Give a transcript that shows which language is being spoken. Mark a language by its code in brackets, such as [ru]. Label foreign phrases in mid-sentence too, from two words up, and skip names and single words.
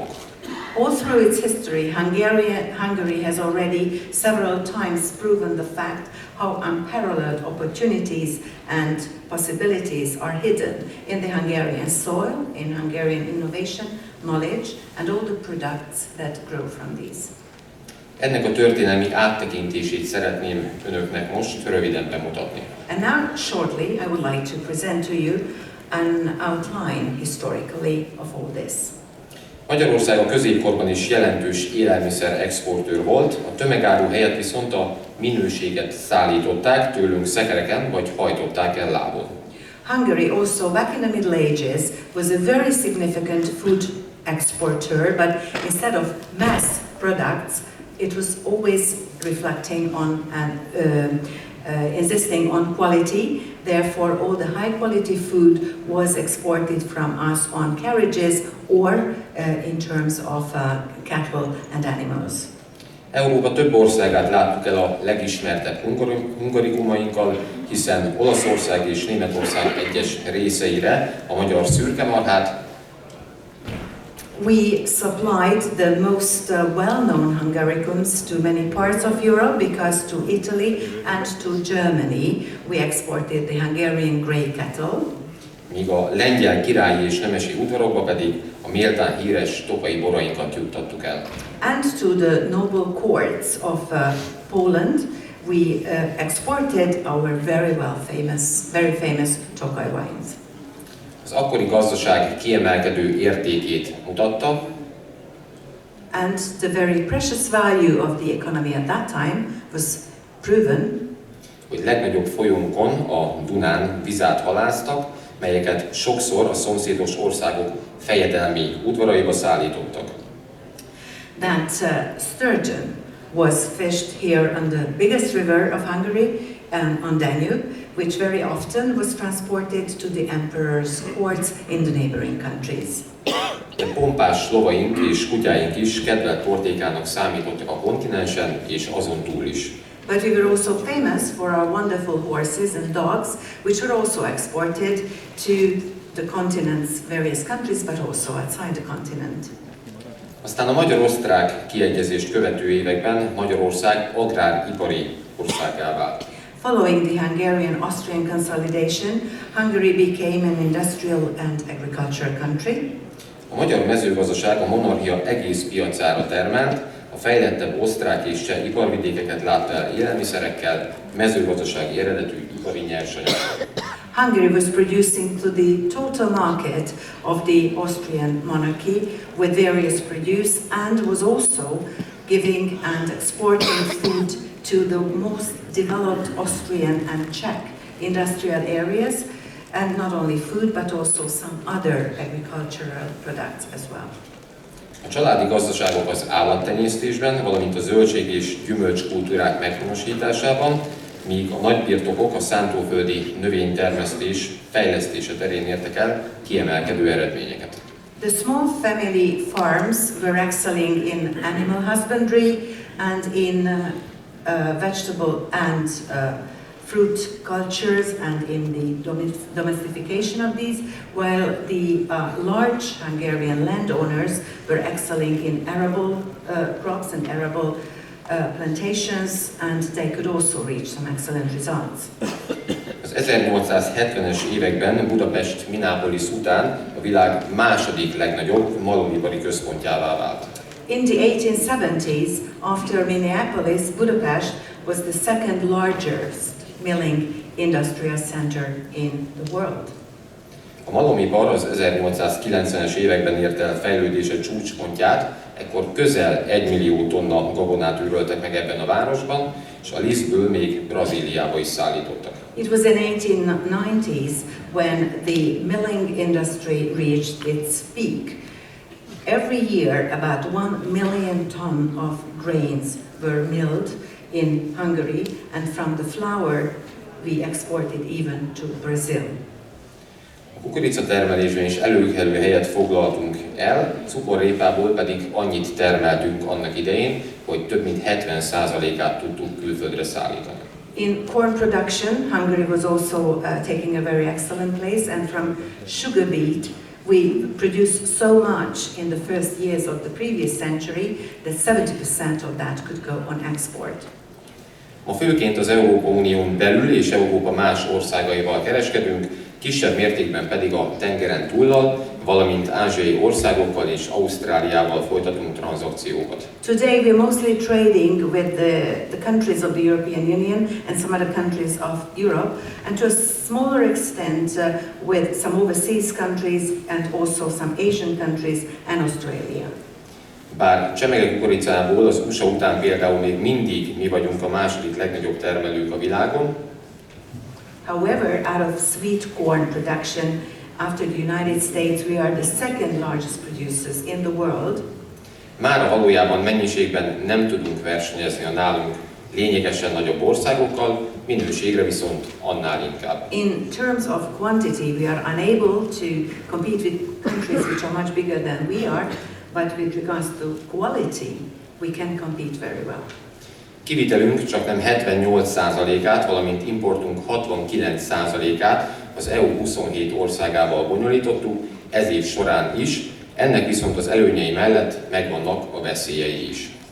[en] All through its history, Hungary has already several times proven the fact how unparalleled opportunities and possibilities are hidden in the Hungarian soil, in Hungarian innovation, knowledge, and all the products that grow from these. [hu] Ennek a történelmi áttekintését szeretném önöknek most röviden bemutatni. [en] And now, shortly, I would like to present to you an outline historically of all this. [hu] Magyarország a középkorban is jelentős élelmiszer exportőr volt, a tömegáru helyett viszont a minőséget szállították tőlünk szekereken, vagy hajtották el lábon. [en] Hungary also, back in the Middle Ages, was a very significant food exporter, but instead of mass products, it was always reflecting on and insisting on quality. Therefore, all the high-quality food was exported from us on carriages or in terms of cattle and animals. [hu] Európa több országát láttuk el a legismertebb hungarikumainkkal, hiszen Olaszország és Németország egyes részeire a magyar szürkemarhát, [en] We supplied the most well-known Hungaricums to many parts of Europe, because to Italy and to Germany we exported the Hungarian grey cattle. [hu] míg a lengyel királyi és nemesi udvarokba pedig a méltán híres tokai borainkat juttattuk el. [en] And to the noble courts of Poland we exported our very famous Tokaj wines. [hu] Az akkori gazdaság kiemelkedő értékét mutatta, [en] And the very precious value of the economy at that time was proven, [hu] hogy legnagyobb folyónkon, a Dunán vizát halásztak, melyeket sokszor a szomszédos országok fejedelmi udvaraiba szállítottak. [en] that sturgeon was fished here on the biggest river of Hungary, on Danube, which very often was transported to the emperor's courts in the neighboring countries. [hu] de pompás lovaink és kutyáink is kedvelt portékának számítottak a kontinensen és azon túl is. [en] But we were also famous for our wonderful horses and dogs, which were also exported to the continent's various countries, but also outside the continent. [hu] Aztán a magyar-osztrák kiegyezést követő években Magyarország agráripari országgá vált. [en] Following the Hungarian-Austrian consolidation, Hungary became an industrial and agricultural country. [hu] A magyar mezőgazdaság a monarchia egész piacára termelt, a fejlettebb osztrák és cseh iparvidékeket látta el élelmiszerekkel, mezőgazdasági eredetű ipari nyersanyagokkal. [en] Hungary was producing to the total market of the Austrian monarchy with various produce, and was also giving and exporting food to the most developed Austrian and Czech industrial areas, and not only food but also some other agricultural products as well. [hu] A családi gazdaságok az állattenyésztésben, valamint a zöldség és gyümölcskultúrák meghonosításában, míg a nagybirtokok a szántóföldi növénytermesztés fejlesztése terén értek el kiemelkedő eredményeket. [en] The small family farms were excelling in animal husbandry and in vegetable and fruit cultures and in the domestication of these, while the large Hungarian landowners were excelling in arable crops and arable plantations, and they could also reach some excellent results. [hu] Az 1870-es években Budapest Minneapolis után a világ második legnagyobb malomipari központjává vált. [en] In the 1870s, after Minneapolis, Budapest was the second largest milling industrial center in the world. [hu] A malomipar az 1890-es években ért el fejlődése csúcspontját, ekkor közel 1 millió tonna gabonát üröltek meg ebben a városban, és a lisztből még Brazíliába is szállítottak. [en] It was in 1890s when the milling industry reached its peak. Every year about 1 million ton of grains were milled in Hungary, and from the flour we exported even to Brazil. [hu] A kukoricatermelésben is előkelő helyet foglaltunk el, cukorrépából pedig annyit termeltünk annak idején, hogy több mint 70%-át tudtuk külföldre szállítani. [en] In corn production, Hungary was also taking a very excellent place, and from sugar beet we produced so much in the first years of the previous century that 70% of that could go on export. [hu] Ma főként az Európai Unión belül és Európa más országaival kereskedünk, kisebb mértékben pedig a tengeren túllal, valamint ázsiai országokkal és Ausztráliával folytatunk tranzakciókat. [en] Today we are mostly trading with the countries of the European Union and some other countries of Europe, and to a smaller extent with some overseas countries and also some Asian countries and Australia. [hu] Bár csemege kukoricából az USA után például még mindig mi vagyunk a második legnagyobb termelők a világon, [en] however, out of sweet corn production, after the United States, we are the second largest producers in the world. [hu] Mára valójában mennyiségben nem tudunk versenyezni a nálunk lényegesen nagyobb országokkal, minőségre viszont annál inkább. [en] In terms of quantity, we are unable to compete with countries which are much bigger than we are, but with regards to quality, we can compete very well. [hu] Kivitelünk csaknem 78%-át, valamint importunk 69%-át az EU 27 országával bonyolítottuk, ez év során is, ennek viszont az előnyei mellett megvannak a veszélyei is.